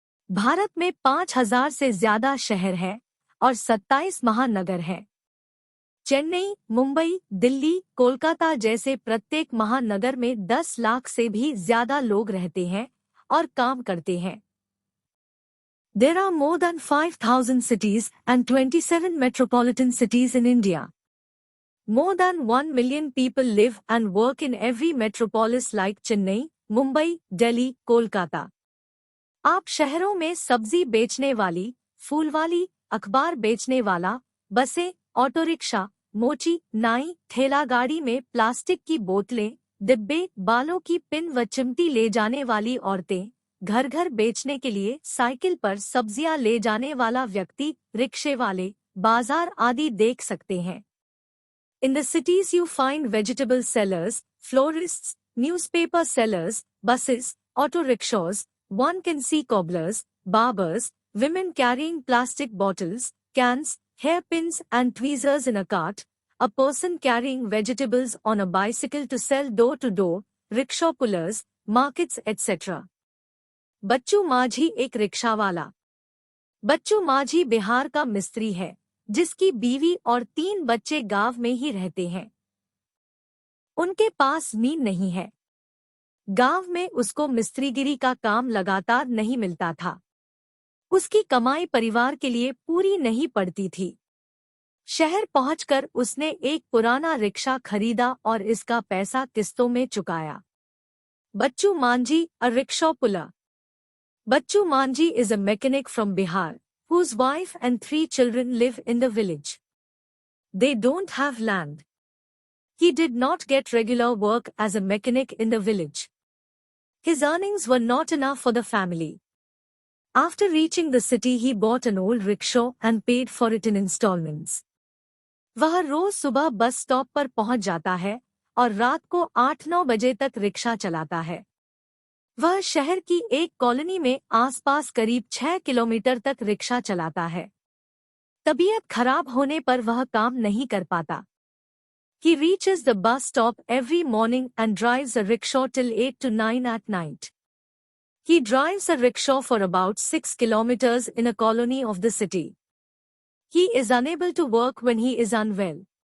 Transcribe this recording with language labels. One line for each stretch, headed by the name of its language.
Hindi: भारत में 5,000 से ज्यादा शहर हैं और 27 महानगर हैं। चेन्नई, मुंबई, दिल्ली, कोलकाता जैसे प्रत्येक महानगर में 10 लाख से भी ज्यादा लोग रहते हैं और काम करते हैं।
English: There are more than 5,000 cities and 27 metropolitan cities in India. More than 1 million people live and work in every metropolis like Chennai, Mumbai, Delhi, Kolkata.
Hindi: आप शहरों में सब्जी बेचने वाली, फूल वाली, अखबार बेचने वाला, बसें, ऑटो रिक्शा, मोची, नाई, ठेला गाड़ी में प्लास्टिक की बोतलें, डिब्बे, बालों की पिन व चिमटी ले जाने वाली औरतें, घर घर बेचने के लिए साइकिल पर सब्जियां ले जाने वाला व्यक्ति, रिक्शे वाले, बाजार आदि देख सकते हैं।
English: In the cities you find vegetable sellers, florists, newspaper sellers, buses, auto rickshaws, one can see cobblers, barbers, women carrying plastic bottles, cans, hairpins and tweezers in a cart, a person carrying vegetables on a bicycle to sell door to door, rickshaw pullers, markets etc.
Hindi: बच्चू माझी एक rickshaw वाला। बच्चू माझी बिहार का मिस्त्री है, जिसकी बीवी और 3 बच्चे गांव में ही रहते हैं। उनके पास नींद नहीं है। गांव में उसको मिस्त्रीगिरी का काम लगातार नहीं मिलता था। उसकी कमाई परिवार के लिए पूरी नहीं पड़ती थी। शहर पहुंचकर उसने एक पुराना रिक्शा खरीदा और इसका पैसा किस्तों में चुकाया।
English: Bachchu Manjhi, a rickshaw puller. Bachchu Manjhi is a mechanic from Bihar, whose wife and 3 children live in the village. They don't have land. He did not get regular work as a mechanic in the village. His earnings were not enough for the family. After reaching the city, he bought an old rickshaw and paid for it in installments.
Hindi: वह रोज सुबह bus stop पर पहुंच जाता है और रात को 8-9 बजे तक रिक्शा चलाता है। वह शहर की एक कॉलोनी में आसपास करीब 6 किलोमीटर तक रिक्शा चलाता है। तबीयत खराब होने पर वह काम नहीं कर पाता।
English: He reaches the bus stop every morning and drives a rickshaw till 8 to 9 at night. He drives a rickshaw for about 6 kilometers in a colony of the city. He is unable to work when he is unwell.